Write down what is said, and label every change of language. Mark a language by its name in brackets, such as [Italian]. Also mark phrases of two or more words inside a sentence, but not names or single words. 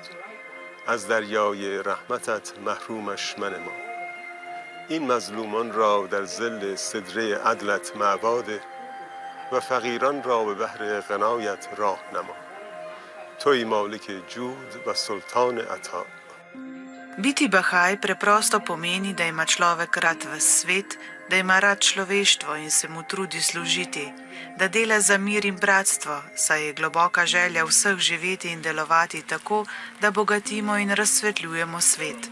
[Persian] از دریای رحمتت محرومش منما. این مظلومان را در ظل سدره عدلت معباده و فقیران را به بحر غنایت راه نما. توی مالک جود و سلطان عطا. [Slovenian] Biti bahaj preprosto pomeni, da ima človek rad ves svet, da ima rad človeštvo in se mu trudi služiti, da dela za mir in bratstvo, saj je globoka želja vseh živeti in delovati tako, da bogatimo in razsvetljujemo svet.